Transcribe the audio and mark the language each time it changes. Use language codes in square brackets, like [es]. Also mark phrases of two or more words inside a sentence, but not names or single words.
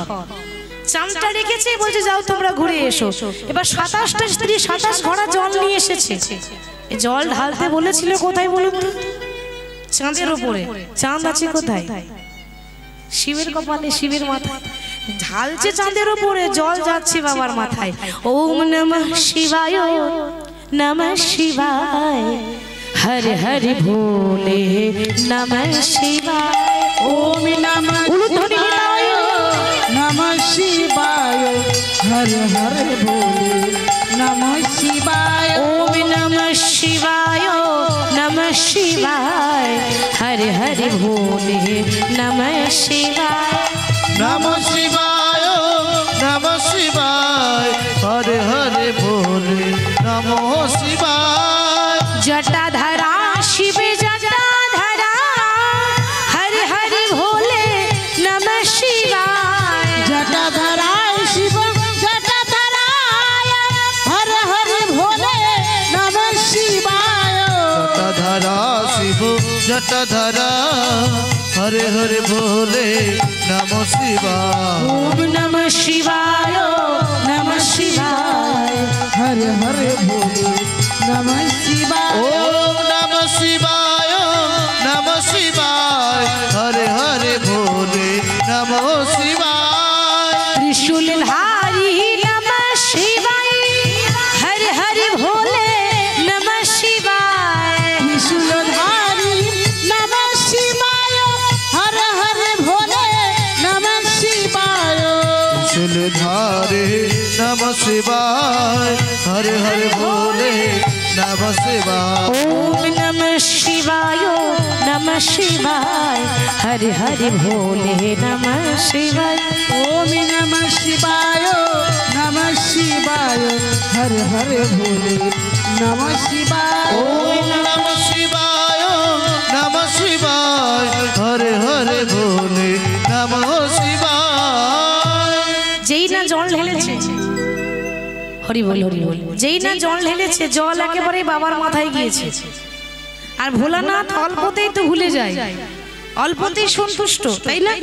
[bn] চাঁদটা রেখেছে, বলছে যাও তোমরা ঘুরে এসো। এবার 27টা স্ত্রী 27 ঘোড়া জল নিয়ে এসেছে। জল ঢালতে বলেছিল কোথায় বলুন তো? চাঁদের উপরে। চাঁদ আছে কোথায়? শিবের কপালে, শিবের মাথায়। ঢালছে চাঁদের উপরে, জল যাচ্ছে বাবার মাথায়। [sa] ওম নমঃ শিবায়, নমঃ শিবায়, হরে হরে ভোলে নমঃ শিবায়। ওম নমঃ শিবায়, নমঃ শিবায়, হর হর ভোলে নমঃ শিবায়। ওম নমঃ শিবায়, নমঃ শিবায়, হরে হরে ভোলে নমঃ শিবায়। নমঃ শিবায়, নমঃ শিবায়, হরে হরে ভোলে নমঃ শিবায়। জটাধরা শিব জটাধরা, হরে হরে ভোলে নমঃ শিবায়। জটাধরায় শিব জটাধরায়, হর হর ভোলে নমঃ শিবায়। জটাধরা শিব জটাধরা, হরে হরে ভোলে নমঃ শিবায়। ওম নমঃ শিবায়, নমঃ শিবায়, হর হর ভোলে নমঃ শিবায়। ওম নমঃ শিবায়, নমঃ শিবায়, হরে হরে ভোলে নমঃ শিবায়। ত্রিশূলধারী নমঃ শিবায়, হরে হরে ভোলে নমঃ শিবায়। ত্রিশূলধারী নমঃ শিবায়, হর হর ভোলে নমঃ শিবায়। ত্রিশূলধারে নমঃ শিবায়, হরে হরে ভোলে নমঃ শিবায়। ওম নমঃ শিবায়, নমঃ শিবায়, হরে হরে ভোলে নমঃ শিবায়। ওম নমঃ শিবায়, নমঃ শিবায়, হর হর ভোলে নমঃ শিবায়। ওম নমঃ শিবায়, নমঃ শিবায়, হরে হরে ভোলে নমঃ শিবায়। [bn] যেই না জল ঢেলেছে, হরি বল হরি বল, যেই না জল ঢেলেছে, জল একেবারে বাবার মাথায় গিয়েছে। আর ভোলানাথ অল্পতেই তো ভুলে যায়, অল্পতেই সন্তুষ্ট, তাই না?